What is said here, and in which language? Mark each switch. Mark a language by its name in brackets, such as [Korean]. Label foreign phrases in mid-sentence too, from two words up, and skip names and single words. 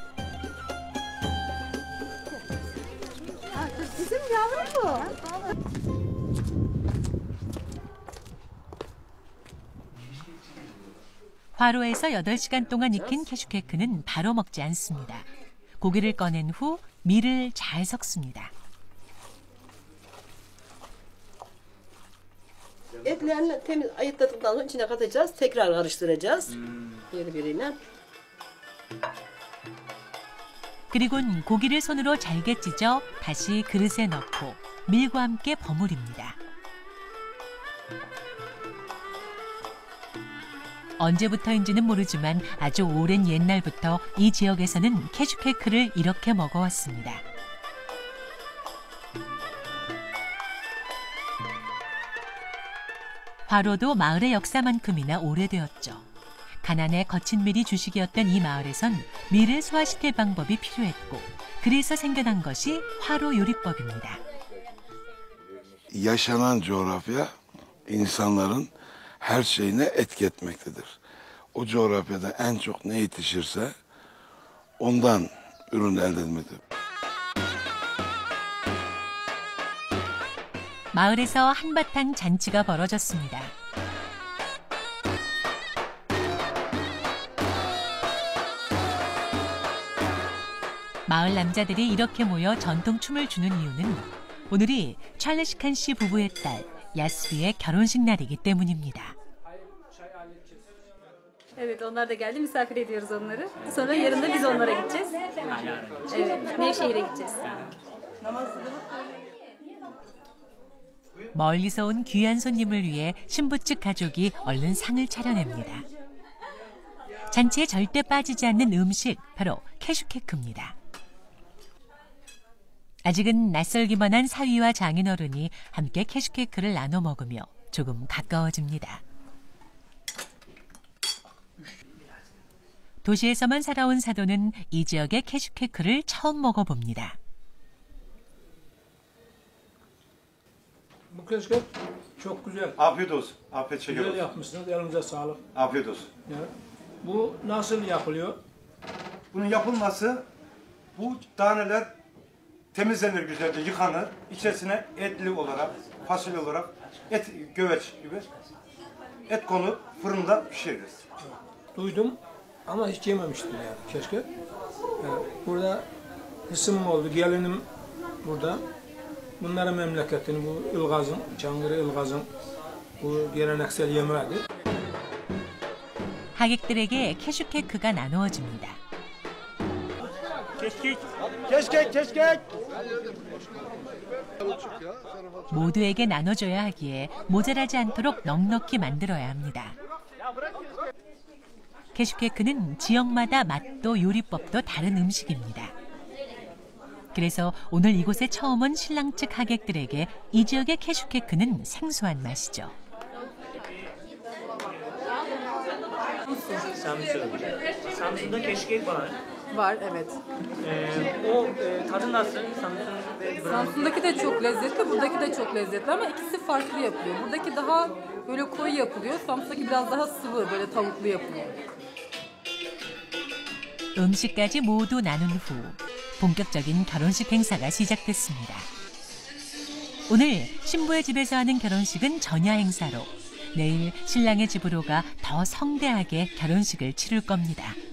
[Korean] 화로에서 8시간 동안 익힌 캐슈케크는 바로 먹지 않습니다. 고기를 꺼낸 후 밀을 잘 섞습니다. [Turkish] Etlerini temiz ayıkladıktan sonra içine katacağız. Tekrar karıştıracağız. birbirine. [Korean] 그리곤 고기를 손으로 잘게 찢어 다시 그릇에 넣고 밀과 함께 버무립니다. 언제부터인지는 모르지만 아주 오랜 옛날부터 이 지역에서는 캐슈케크를 이렇게 먹어왔습니다. 화로도 마을의 역사만큼이나 오래되었죠. 가난에 거친 밀이 주식이었던 이 마을에선 밀을 소화시킬 방법이 필요했고 그래서 생겨난 것이 화로 요리법입니다. [Turkish] Yaşanan coğrafya insanların her şeyine etki etmektedir. O coğrafyada en çok ne yetişirse ondan ürün elde etmekte. [Korean] 마을에서 한바탕 잔치가 벌어졌습니다. 마을 남자들이 이렇게 모여 전통춤을 추는 이유는 오늘이 찰르시칸 씨 부부의 딸 야스비의 결혼식 날이기 때문입니다. [Turkish] Evet, onlar da geldi. Misafir ediyoruz onları. Sonra yarın da biz onlara gideceğiz. Evet, Nevşehir'e gideceğiz. [Korean] 멀리서 온 귀한 손님을 위해 신부 측 가족이 얼른 상을 차려냅니다. 잔치에 절대 빠지지 않는 음식, 바로 캐슈케크입니다. 아직은 낯설기만 한 사위와 장인어른이 함께 캐슈케크를 나눠 먹으며 조금 가까워집니다. 도시에서만 살아온 사도는 이 지역의 캐슈케크를 처음 먹어봅니다. [Turkish] Bu keşkek çok güzel. Afiyet olsun. Afiyet şeker Güzel olsun. yapmışsınız. Elinize sağlık. Afiyet olsun. Ya, bu nasıl yapılıyor? Bunun yapılması, bu taneler temizlenir güzelce, yıkanır. İçerisine etli olarak, fasulye olarak, göveç gibi et konup fırında pişiririz. Duydum ama hiç yememiştim yani keşkek. Yani burada kısım oldu. Gelinim burada. Bunların memleketini, bu Ilgaz'ın, Çankırı Ilgaz'ın bu geleneksel yemeğidir. [Korean] 하객들에게 캐슈케크가 나누어집니다. [Turkish] Keşkek! [Korean] 모두에게 나눠줘야 하기에 모자라지 않도록 넉넉히 만들어야 합니다. 캐슈케크는 지역마다 맛도 요리법도 다른 음식입니다. 그래서 오늘 이곳에 처음 온 신랑 측 하객들에게 이 지역의 캐슈케크는 생소한 맛이죠. [Turkish] Samsun'da keşkek var. Var, evet. Tadı nasıl? Samsun'daki de çok lezzetli, buradaki de çok lezzetli ama ikisi farklı yapılıyor. Buradaki daha böyle koyu yapılıyor, Samsun'daki biraz daha sıvı, böyle tavuklu yapılıyor. [Korean] 음식까지 모두 나눈 후 본격적인 결혼식 행사가 시작됐습니다. 오늘 신부의 집에서 하는 결혼식은 전야 행사로 내일 신랑의 집으로 가 더 성대하게 결혼식을 치를 겁니다.